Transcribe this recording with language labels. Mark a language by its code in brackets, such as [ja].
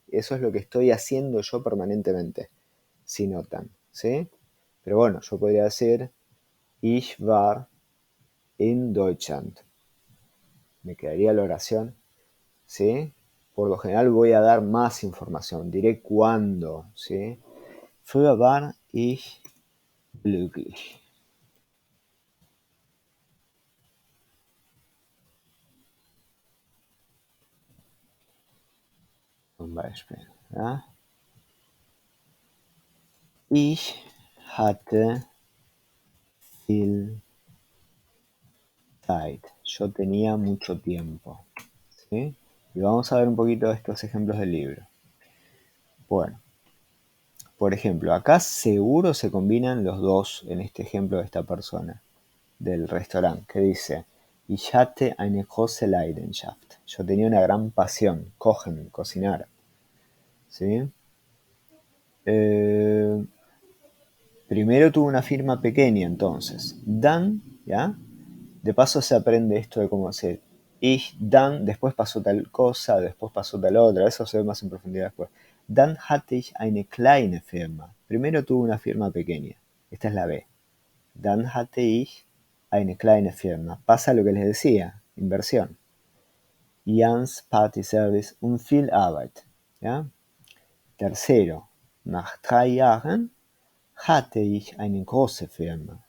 [es] Eso es lo que estoy haciendo yo permanentemente, si notan, ¿sí? Pero bueno, yo podría decir, [de] ich war in Deutschland. [es] Me quedaría la oración, ¿sí? Por lo general voy a dar más información, diré cuándo, ¿sí? [de] Früher war ich glücklich. Zum Beispiel, ja? Ich hatte viel Zeit. [es] Yo tenía mucho tiempo, ¿sí? Y vamos a ver un poquito de estos ejemplos del libro. Bueno, Por ejemplo, acá seguro se combinan los dos en este ejemplo de esta persona del restaurante, que dice, [de] Ich hatte eine große Leidenschaft. [es] Yo tenía una gran pasión, kochen, cocinar. ¿Sí? Primero tuvo una firma pequeña, entonces. Dan, ¿ya? De paso se aprende esto de cómo se... Ich, dann, después pasó tal cosa, después pasó tal otra. Eso se ve más en profundidad después. [de] Dann hatte ich eine kleine Firma. [es] Primero tuvo una firma pequeña. Esta es la B. [de] Dann hatte ich eine kleine Firma. [es] Pasa lo que les decía, inversión. [de] Jans Party Service und viel Arbeit. ¿Ya? Tercero, nach 3 Jahren hatte ich eine große Firma.